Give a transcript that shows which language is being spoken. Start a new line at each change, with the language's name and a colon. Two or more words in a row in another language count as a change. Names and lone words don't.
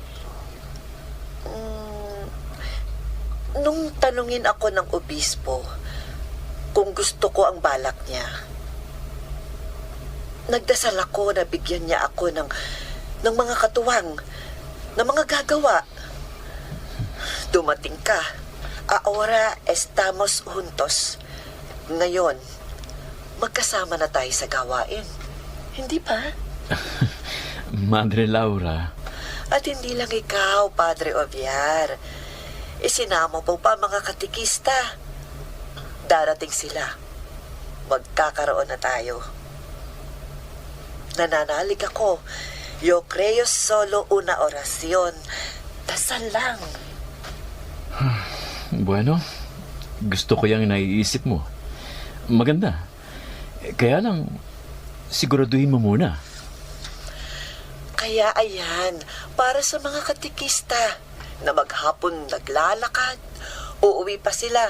Filipino: Nung tanungin ako ng obispo kung gusto ko ang balak niya, nagdasal ako na bigyan niya ako ng mga katuwang, ng mga gagawa. Dumating ka.
Spanish: Ahora estamos juntos.
Filipino: Ngayon, magkasama na tayo sa gawain. Hindi ba? Madre Laura. At hindi lang ikaw, Padre Oviar. Isinama po pa mga katikista. Darating sila. Magkakaroon na tayo. Nananalig ako.
Spanish: Yo creo solo una oración.
Filipino: Dasal lang. Bueno, gusto ko yung naiisip mo. Maganda. Kaya lang, siguraduhin mo muna. Kaya ayan, para sa mga katikista na maghapon naglalakad, uuwi pa sila.